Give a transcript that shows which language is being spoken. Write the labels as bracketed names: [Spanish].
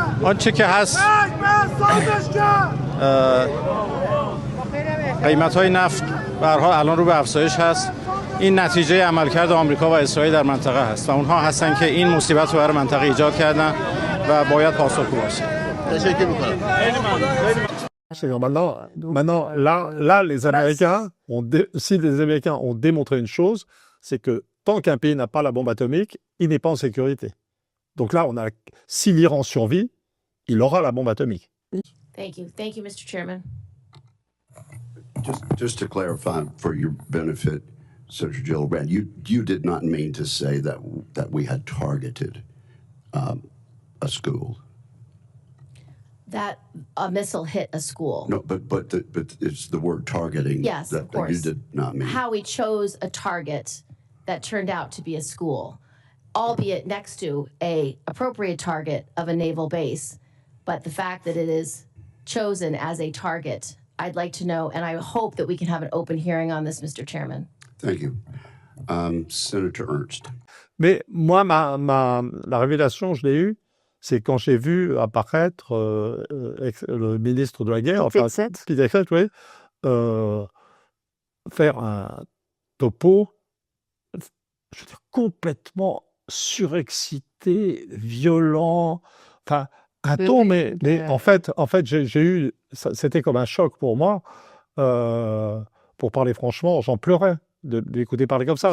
[Persian] آنچه که هست قیمت‌های نفت به هر حال الان رو به افزایش هست. این نتیجه عملکرد آمریکا و اسرائیل در منطقه هست و اونها هستن که این مصیبت رو برای منطقه ایجاد کردن و باید پاسخگو باشن. تشکر می‌کنم. [French] C'est-à-dire maintenant, là, les Américains si les Américains ont démontré une chose, c'est que tant qu'un pays n'a pas la bombe atomique, il n'est pas en sécurité. Donc là, si l'Iran survit, il aura la bombe atomique. [English] Thank you, Mr. Chairman. Just to clarify, for your benefit, Senator Gillibrand, you did not mean to say that we had targeted a school. That a missile hit a school. No, but it's the word targeting. Yes, that, of course. That you did not mean. How we chose a target that turned out to be a school, albeit next to a appropriate target of a naval base, but the fact that it is chosen as a target, I'd like to know, and I hope that we can have an open hearing on this, Mr. Chairman. Thank you. Senator Ernst. [French] Mais moi, la révélation, je l'ai eue, c'est quand j'ai vu apparaître le ministre de la Guerre, Peter Hegseth, oui, faire un topo, je veux dire, complètement surexcité, violent, enfin, un ton, mais en fait j'ai eu, c'était comme un choc pour moi, pour parler franchement, j'en pleurais de l'écouter parler comme ça.